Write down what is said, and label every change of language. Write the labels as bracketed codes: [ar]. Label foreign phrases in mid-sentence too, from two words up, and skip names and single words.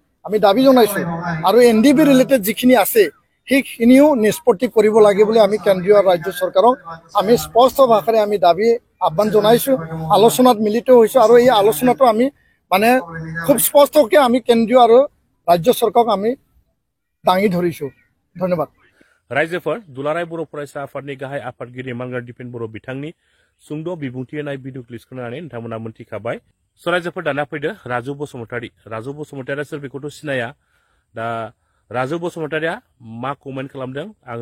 [as] আমি দাবী জনাইছোঁ আৰু NDB ৰিলেটেড যিখিনি আছে সেইখিনিও নিষ্পত্তি কৰিব লাগে বুলি আমি কেন্দ্ৰীয় আৰু ৰাজ্য চৰকাৰক আমি স্পষ্ট ভাষাৰে আমি দাবী আহ্বান জনাইছোঁ। আলোচনাত মিলিত হৈছোঁ আৰু এই আলোচনাটো আমি মানে খুব স্পষ্টকে আমি কেন্দ্ৰীয় আৰু ৰাজ্য চৰকাৰক আমি দাঙি ধৰিছো ধন্যবাদ [brx] रायजोफोर दुलाराय बर' फरायसा आफादनि गाहाय आफादगिरि मांगार दिपेन बर' बिथांनि सुंद' बिबुंथि होनाय [en] video clip [brx] नायनानै नोंथांमोना मोनथिखाबाय रायजोफोर दाना फैदो राजु बसुमतारिया सोर बेखौथ' सिनाया दा राजु बसुमतारिया मा कमेन्ट खालामदों आङो